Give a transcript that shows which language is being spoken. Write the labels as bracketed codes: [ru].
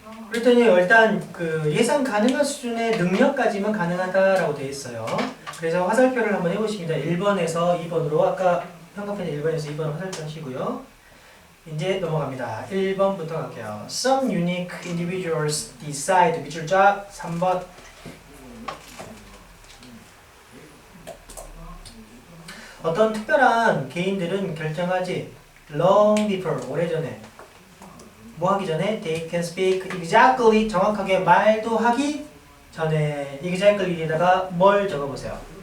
[ko] 그랬더니 일단 그 예상 가능한 수준의 능력까지만 가능하다라고 되어 있어요. 그래서 화살표를 한번 해보십니다. 1번에서 2번으로 아까 평가편에 1번에서 2번 화살표 하시고요. 이제 넘어갑니다. 1번부터 갈게요. [en] Some unique individuals decide [ko] 밑줄 쫙 3번. 어떤 특별한 개인들은 결정하지 [en] long before [ko] 오래전에 뭐 하기 전에 [en] they can speak exactly [ko] 정확하게 말도 하기 전에 exactly에다가 뭘 적어보세요.